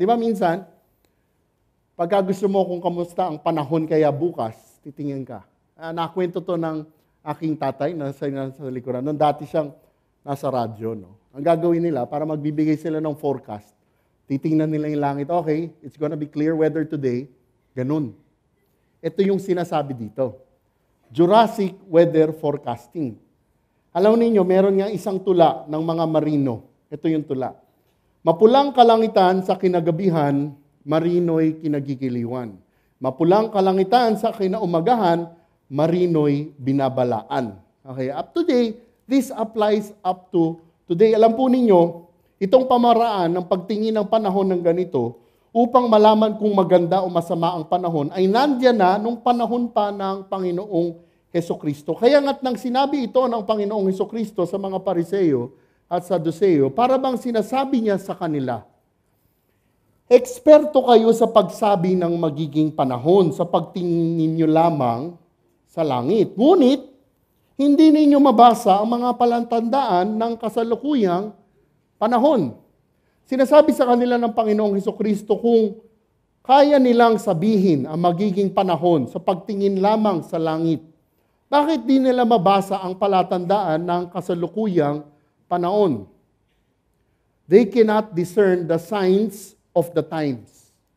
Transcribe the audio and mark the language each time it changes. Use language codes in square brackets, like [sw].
[tl] Di ba minsan, pagka gusto mo kung kamusta ang panahon kaya bukas, titingin ka. Nakwento to ng aking tatay na sa likuran. Noon dati siyang nasa radyo. No? Ang gagawin nila, para magbibigay sila ng forecast, titingnan nila yung langit. [en] Okay, it's gonna be clear weather today. [tl] Ganun. Ito yung sinasabi dito. [en] Jurassic Weather Forecasting. [tl] Alam ninyo, meron nga isang tula ng mga marino. Ito yung tula. Mapulang kalangitan sa kinagabihan, marino'y kinagigiliwan. Mapulang kalangitan sa kinaumagahan, marino'y binabalaan. [en] Okay, up to date, this applies up to today. [tl] Alam po ninyo, itong pamaraan ng pagtingin ng panahon ng ganito, upang malaman kung maganda o masama ang panahon, ay nandiyan na nung panahon pa ng Panginoong Hesukristo. Kaya nga't nang sinabi ito ng Panginoong Hesukristo sa mga Pariseo at Saduceo, para bang sinasabi niya sa kanila, eksperto kayo sa pagsabi ng magiging panahon, sa pagtingin ninyo lamang sa langit. Ngunit, hindi ninyo mabasa ang mga palatandaan ng kasalukuyang panahon. Sinasabi sa kanila ng Panginoong Hesukristo kung kaya nilang sabihin ang magiging panahon sa pagtingin lamang sa langit. Bakit di nila mabasa ang palatandaan ng kasalukuyang panahon? [en] They cannot discern the signs of the times.